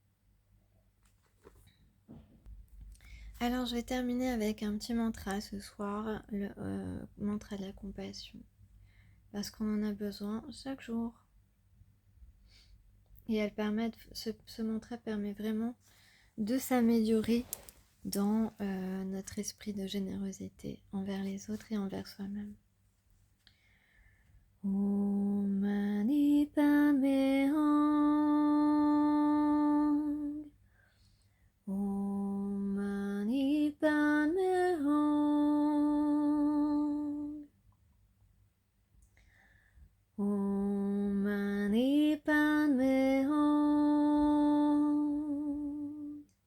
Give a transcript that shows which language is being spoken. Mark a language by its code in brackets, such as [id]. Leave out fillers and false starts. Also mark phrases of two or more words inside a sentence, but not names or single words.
[fr] Alors, je vais terminer avec un petit mantra ce soir, le mantra de la compassion. Parce qu'on en a besoin chaque jour. Et ce mantra permet vraiment de s'améliorer dans notre esprit de générosité envers les autres et envers soi-même. [sa] ॐ मणि पद्मे हूँ. ॐ मणि पद्मे हूँ. ॐ मणि पद्मे हूँ.